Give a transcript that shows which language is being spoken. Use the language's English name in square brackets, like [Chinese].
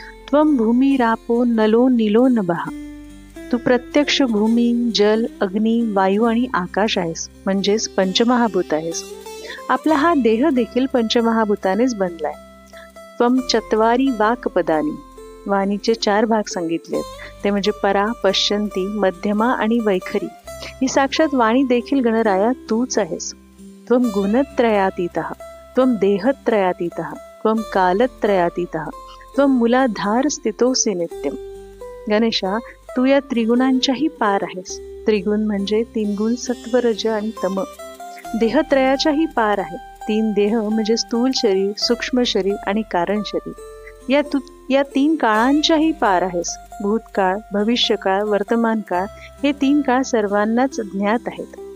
[Sanskrit] त्वं भूमिरापो नलो नीलो नभः. [Marathi] तू प्रत्यक्ष भूमी, जल, अग्नी, वायू आणि आकाश आहेस, म्हणजेच पंचमहाभूत आहेस. आपला हा देह देखील पंचमहाभूतानेच बनलाय. [Sanskrit] त्वं चत्वारी वाक्पदानी. [Marathi] वाणीचे 4 भाग सांगितलेत, ते म्हणजे परा, पश्यंती, मध्यमा आणि वैखरी. ही साक्षात वाणी देखील गणराया तूच आहेस. [Sanskrit] त्वं गुणत्रयातीतः, त्वं देहत्रयातीतः, त्वं कालत्रयातीतः, त्वं मूलाधार स्थितोऽसि नित्यम. [Marathi] गणेशा, तू या त्रिगुणांच्याही पार आहेस. त्रिगुण म्हणजे 3 गुण सत्व, रज आणि तम. देहत्रयाच्याही पार आहे. 3 देह म्हणजे स्थूल शरीर, सूक्ष्म शरीर आणि कारण शरीर. या 3 काळांच्याही पार आहेस. भूतकाळ, भविष्यकाळ, वर्तमान काळ हे 3 काळ सर्वांनाच ज्ञात आहेत.